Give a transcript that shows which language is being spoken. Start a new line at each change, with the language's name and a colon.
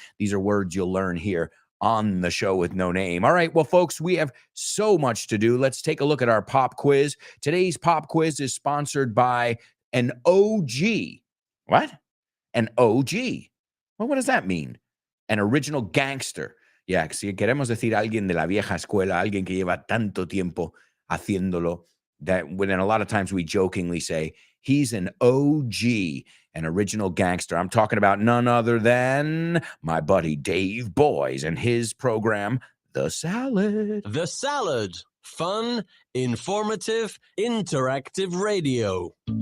English: These are words you'll learn here on the show with no name. All right, well, folks, we have so much to do. Let's take a look at our pop quiz. Today's pop quiz is sponsored by an OG. What? An OG. Well, what does that mean? An original gangster. Yeah,
Spanish: si queremos decir alguien de la vieja escuela, alguien que lleva tanto tiempo haciéndolo,
English: that when a lot of times we jokingly say, He's an OG, an original gangster. I'm talking about none other than my buddy Dave Boys and his program, The Salad. The Salad. Fun, informative, interactive radio.